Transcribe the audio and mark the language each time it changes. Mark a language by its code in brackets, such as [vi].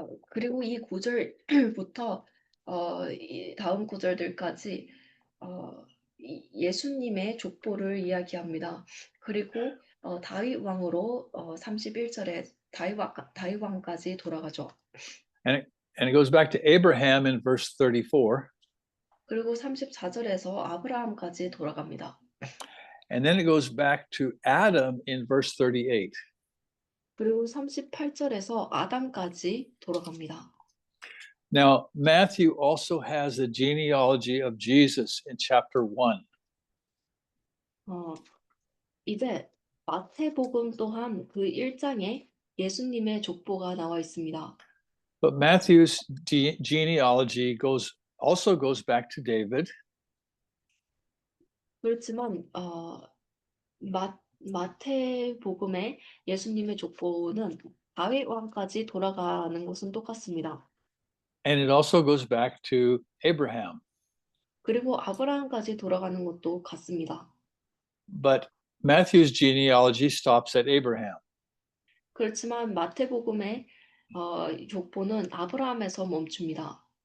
[ko] 그리고 이 구절부터 이 다음 구절들까지 예수님의 족보를 이야기합니다. 그리고 다윗 왕으로 31절에 다윗 왕까지 돌아가죠. [en] And it goes back to Abraham in verse 34. [ko] 그리고 34절에서 아브라함까지 돌아갑니다. [en] And then it goes back to Adam in verse 38. [ko] 그리고 38절에서 아담까지 돌아갑니다. [en] Now, Matthew also has the genealogy of Jesus in chapter 1. [ko] 이제 마태복음 또한 그 1장에 예수님의 족보가 나와 있습니다. [en] But Matthew's genealogy also goes back to David. [ko] 그렇지만 마태복음의 예수님의 족보는 다윗 왕까지 돌아가는 것은 똑같습니다. [en] And it also goes back to Abraham. [ko] 그리고 아브라함까지 돌아가는 것도 같습니다. [en] But Matthew's genealogy stops at Abraham. [ko] 그렇지만 마태복음의 족보는 아브라함에서 멈춥니다.